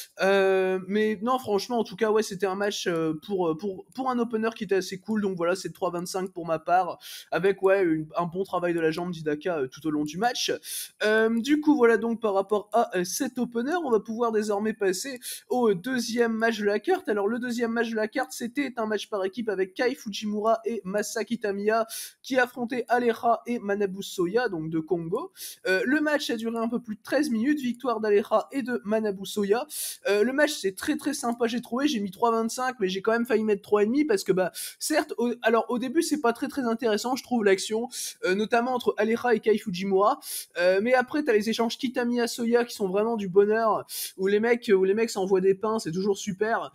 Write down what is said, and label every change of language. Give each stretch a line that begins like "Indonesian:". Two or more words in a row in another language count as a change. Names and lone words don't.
French: Mais non, franchement, en tout cas, ouais, c'était un match pour un opener qui était assez cool. Donc voilà, c'est 3,25 pour ma part, avec ouais un bon travail de la jambe d'Hidaka tout au long du match. Du coup, voilà donc par rapport à cet opener, on va pouvoir désormais passer au deuxième match de la carte. Alors le deuxième match de la carte, c'était un match par équipe avec Kai Fujimura et Masaki Tamiya qui affrontaient Aleja et Manabu Soya, donc de Congo. Le match a duré un peu plus de 13 minutes, victoire d'Aleja et de Manabu Soya. Le match c'est très très sympa, j'ai trouvé, j'ai mis 3,25, mais j'ai quand même failli mettre 3,5 parce que bah certes, alors au début c'est pas très très intéressant, je trouve l'action, notamment entre Aleja et Kai Fujimura, mais après t'as les échanges Kitamiya Soya qui sont vraiment du bonheur, où les mecs s'envoient des pains, c'est toujours super.